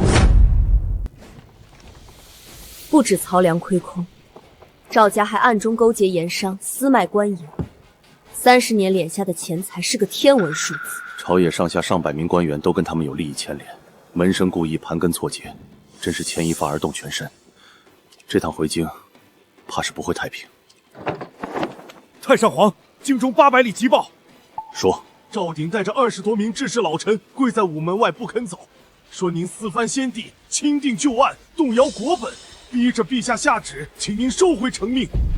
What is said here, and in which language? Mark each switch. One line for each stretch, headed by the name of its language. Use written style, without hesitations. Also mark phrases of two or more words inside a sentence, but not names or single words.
Chinese: 不止曹梁虧空，趙家還暗中勾結鹽商，私賣官鹽。 30年敛下的錢財是個天文數字。朝野上下上百名官員都跟他們有利益牽連，門生故意盤根錯節，真是牽一髮而動全身。這趟回京，怕是不會太平。太上皇，京中800里急報，說趙鼎帶着20多名志士老臣跪在午門外不肯走，說您私藩先帝，钦定舊案，動搖國本，逼着陛下下旨，請您收回成命。